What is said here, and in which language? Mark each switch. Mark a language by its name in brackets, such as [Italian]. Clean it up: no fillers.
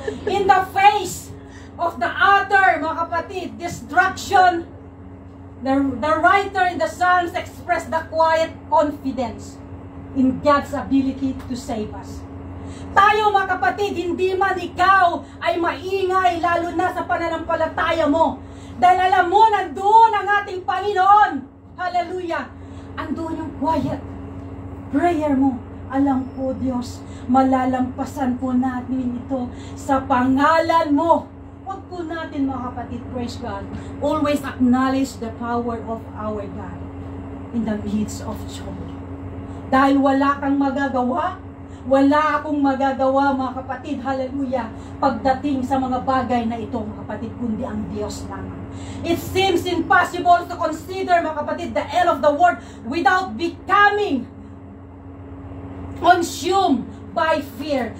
[English] In the face of the utter, [Filipino] mga kapatid, [English] destruction, the writer in the Psalms expressed the quiet confidence in God's ability to save us. [Filipino] Tayo, mga kapatid, hindi man ikaw ay maingay, lalo na sa pananampalataya mo. Dahil alam mo, nandoon ang ating Panginoon. Hallelujah. Andoon yung quiet prayer mo. Alam ko, Diyos, malalampasan po natin ito sa pangalan mo. Huwag po natin, mga kapatid, [English] praise God, always acknowledge the power of our God in the midst of trouble. [Filipino] Dahil wala kang magagawa, wala akong magagawa, mga kapatid, hallelujah, pagdating sa mga bagay na ito, mga kapatid, kundi ang Diyos lamang. [English] It seems impossible to consider, [Filipino] mga kapatid, [English] the end of the world without becoming consumed by fear.